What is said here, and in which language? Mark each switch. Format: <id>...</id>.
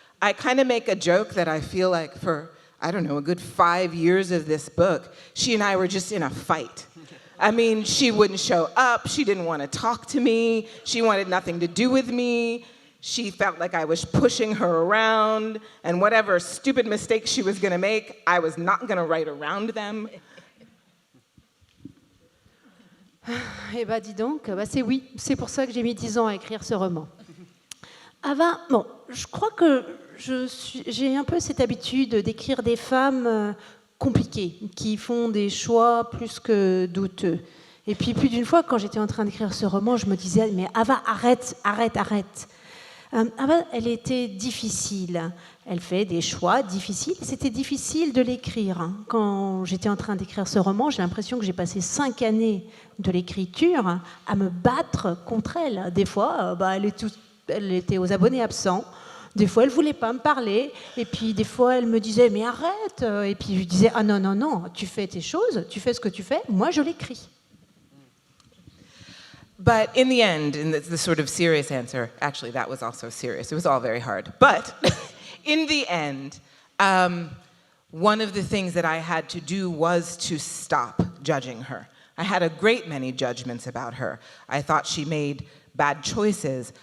<en>I kind of make a joke that I feel like for, I don't know, a good 5 years of this book, she and I were just in a fight. I mean, she wouldn't show up. She didn't want to talk to me. She wanted nothing to do with me. She felt like I was pushing her around, and whatever stupid mistakes she was going to make, I was not going to write around them.</en> <fr>Eh bien, dis donc, c'est pour ça que j'ai mis 10 ans à écrire ce roman. Ava, bon, je crois que j'ai un peu cette habitude d'écrire des femmes compliquées, qui font des choix plus que douteux. Et puis, plus d'une fois, quand j'étais en train d'écrire ce roman, je me disais, mais Ava, arrête. Ava, elle était difficile. Elle fait des choix difficiles. C'était difficile de l'écrire. Quand j'étais en train d'écrire ce roman, j'ai l'impression que j'ai passé 5 années de l'écriture à me battre contre elle. Des fois, elle était aux abonnés absents. Des fois, elle ne voulait pas me parler. Et puis, des fois, elle me disait, mais arrête. Et puis, je lui disais, ah non, tu fais tes choses, tu fais ce que tu fais, moi, je l'écris.</fr> <en>But in the end, in the sort of serious answer, actually, that was also serious. It was all very hard. But in the end, one of the things that I had to do was to stop judging her. I had a great many judgments about her. I thought she made bad choices.</en>